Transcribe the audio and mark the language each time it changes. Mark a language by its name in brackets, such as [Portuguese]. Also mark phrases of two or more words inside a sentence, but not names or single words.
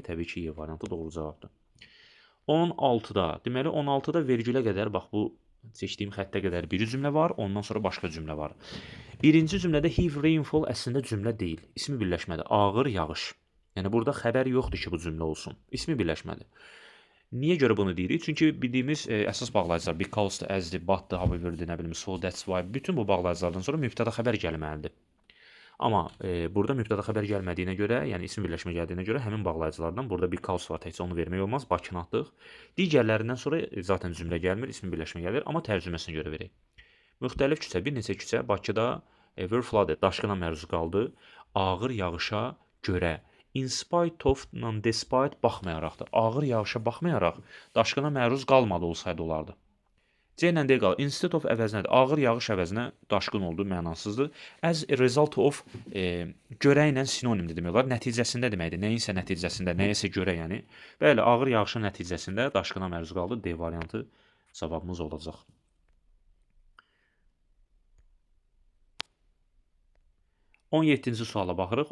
[Azerbaijani] Təbii ki, Y variantı doğru cavabdır. 16-da, deməli 16-da vergülə qədər, bax bu seçdiyim xəttə qədər bir cümlə var, ondan sonra başqa cümlə var. Birinci cümlədə [English] heavy rainfall [Azerbaijani] əslində cümlə deyil. İsmi birləşmədir. Ağır yağış. Yəni burada xəbər yoxdur ki, bu cümlə olsun. İsmi birləşməli. Niyə görə bunu deyirik? Çünki bildiyimiz əsas bağlayıcılar because-dur, as-dir, but-dır, however-dir, nə bilim, [English] so, that's why. [Azerbaijani] Bütün bu bağlayıcılardan sonra mübtəda xəbər gəlməlidir. Amma burada mübtəda xəbər gəlmədiyinə görə, yəni isim birləşmə gəldiyinə görə həmin bağlayıcılardan burada because var, təkcə onu vermək olmaz, Bakını atdıq. Digərlərindən sonra zaten cümlə gəlmir, isim birləşmə gəlir, amma tərcüməsinə görə verək. Müxtəlif küçə, bir neçə küçə Bakıda [English] were flooded, [Azerbaijani] daşqına məruz qaldı, ağır yağışa görə. [English] In spite of- [Azerbaijani] la despite baxmayaraqdır. Ağır yağışa baxmayaraq daşqına məruz qalmadı olsaydı olardı. C ilə D qal. [English] Instead of [Azerbaijani] əvəzinədir. Ağır yağış əvəzinə daşqın oldu, mənasızdır. [English] As a result of [Azerbaijani] görə ilə sinonimdir demək olar. Nəticəsində deməkdir. Nəyinsə nəticəsində, nəyəsə görə yəni. Bəli, ağır yağışın nəticəsində daşqına məruz qaldı. D variantı cavabımız olacaq. 17-ci suala baxırıq.